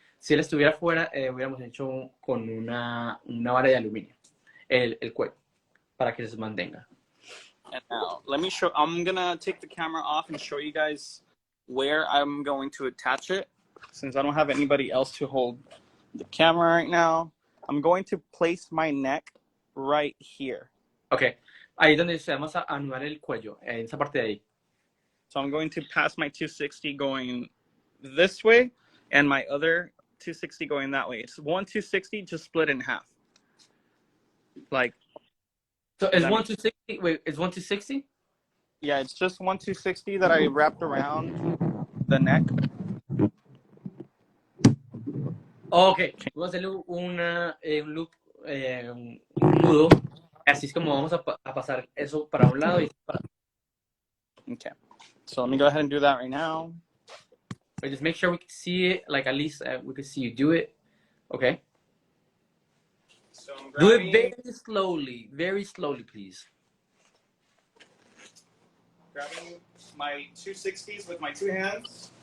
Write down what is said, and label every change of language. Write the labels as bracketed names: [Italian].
[Spanish] Si él estuviera fuera, hubiéramos hecho con una vara de aluminio el cuello para que se mantenga. [English] And now, let me show. I'm gonna take the camera off and show you guys where I'm going to attach it. Since I don't have anybody else to hold the camera right now, I'm going to place my neck right here. Okay. [Spanish] Ahí donde vamos a anudar el cuello, en esa parte de ahí. [English] So I'm going to pass my 260 going this way and my other 260 going that way. It's one 260 just split in half. Like. So is 1 260? Wait, is 1 260? Yeah, it's just one 260 that I wrapped around the neck. Oh, okay. [Spanish] Vamos a hacerle un loop, un nudo. Así es como vamos a pasar eso para un lado y para. [English] Okay. So let me go ahead and do that right now. But just make sure we can see it, like at least we can see you do it. Okay. So do it very slowly, please. Grabbing my 260s with my two hands.